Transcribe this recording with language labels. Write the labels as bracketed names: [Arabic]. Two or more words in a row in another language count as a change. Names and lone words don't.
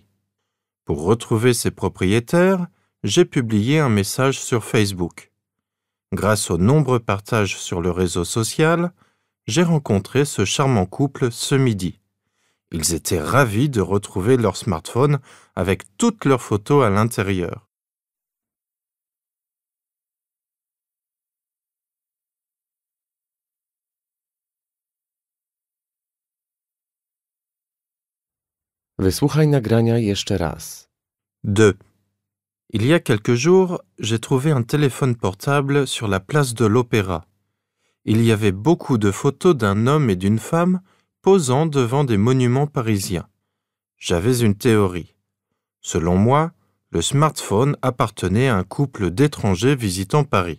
[French] Pour retrouver ses propriétaires, j'ai publié un message sur Facebook. Grâce aux nombreux partages sur le réseau social, j'ai rencontré ce charmant couple ce midi. Ils étaient ravis de retrouver leur smartphone avec toutes leurs photos à l'intérieur. [Polish] Wysłuchaj nagrania jeszcze raz. 2. [French] Il y a quelques jours, j'ai trouvé un téléphone portable sur la place de l'Opéra. il y avait beaucoup de photos d'un homme et d'une femme posant devant des monuments parisiens. J'avais une théorie. Selon moi, le smartphone appartenait à un couple d'étrangers visitant Paris.